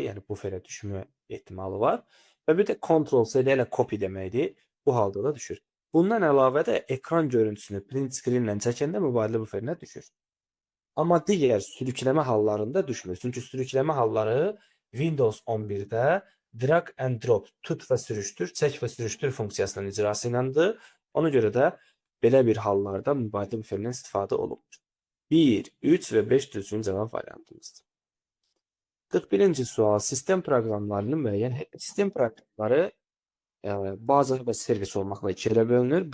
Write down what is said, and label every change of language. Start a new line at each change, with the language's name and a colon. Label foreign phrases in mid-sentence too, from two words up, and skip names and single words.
Azerbaijani: Yəni buferə düşmə ehtimalı var. Və bir də Ctrl-C ilə copy deməkdir. Bu halda da düşür. Bundan əlavə də ekran görüntüsünü
English: print screen
Azerbaijani: ilə çəkəndə mübadilə buferinə düşür. Amma digər sürükləmə hallarında düşmür. Çünki sürükləmə halları Windows 11-də
English: drag and drop,
Azerbaijani: tut və sürüşdür, çək və sürüşdür funksiyasının icrası iləndir. Ona görə də belə bir hallarda mübadilə buferindən istifadə olunur. 1, 3 və 5 düzgün cavab variantımızdır. 41-ci sual. Sistem proqramlarının müəyyən sistem proqramları baza və servis olmaqla iki yerə bölünür.